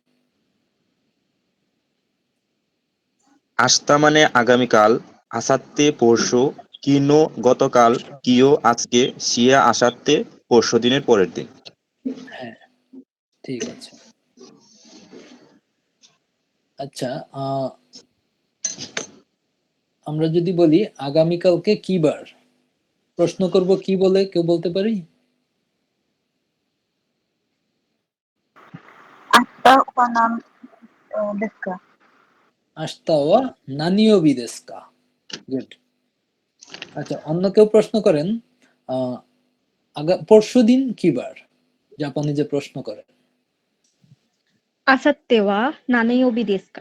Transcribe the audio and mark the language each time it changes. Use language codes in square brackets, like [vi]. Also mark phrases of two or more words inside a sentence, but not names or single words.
[bn] আস্তা মানে আগামীকাল, আসাত্তে পরশু, কিনো গতকাল, কিও আজকে, শিয়া আসাত্তে পরশু দিনের পরের দিন। হ্যাঁ, ঠিক আছে। আচ্ছা, আহ আমরা যদি বলি আগামীকালকে কি বার, প্রশ্ন করব কি বলে, কেউ বলতে পারি? [ja] 明日は何ですか明日は何曜日ですか? গুড। [bn] আচ্ছা, অন্য কেউ প্রশ্ন করেন, আহ পরশু দিন কি বার, জাপানি যে প্রশ্ন করেন। [ja] 明後日は何曜日ですか?